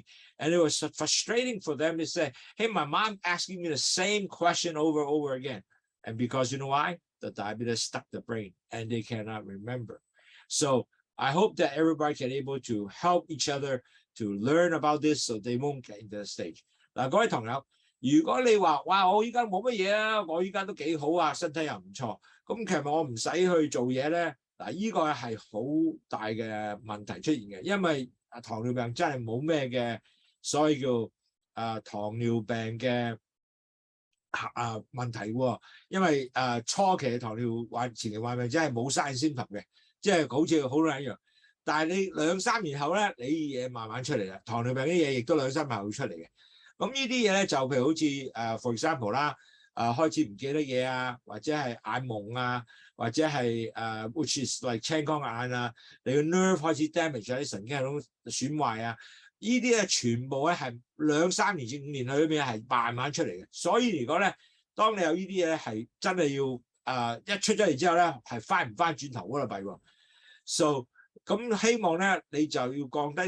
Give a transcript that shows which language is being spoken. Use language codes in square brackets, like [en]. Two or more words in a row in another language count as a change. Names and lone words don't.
[en] And it was so frustrating for them to say, hey, my mom asking me the same question over and over again. And because you know why? The diabetes stuck the brain and they cannot remember. So I hope that everybody can able to help each other to learn about this so they won't get into the stage. [yue] 嗱，各位朋友，如果你話哇，我依家冇乜嘢啊，我依家都幾好啊，身體又唔錯，咁其實我唔使去做嘢咧，嗱，依個係好大嘅問題出現嘅，因為糖尿病真係冇咩嘅，所以叫糖尿病嘅問題喎，因為初期嘅糖尿病前期患病真係冇 [en] sign symptom [yue] 嘅，即係好似好多人一樣。但係你2-3年後咧，你啲嘢慢慢出嚟啦，糖尿病啲嘢亦都2-3年後會出嚟嘅。咁呢啲嘢咧就譬如好似 [en] for example [yue] 啦，開始唔記得嘢啊，或者係眼矇啊，或者係 [en] which is like [yue] 青光眼啊，你個 nerve 開始 damage 咗，啲神經系統損壞啊，呢啲咧全部咧係2-3年至5年裏面係慢慢出嚟嘅。所以如果咧，當你有呢啲嘢咧係真係要一出咗嚟之後咧係翻唔翻轉頭嗰度弊喎。So 咁希望咧，你就要降低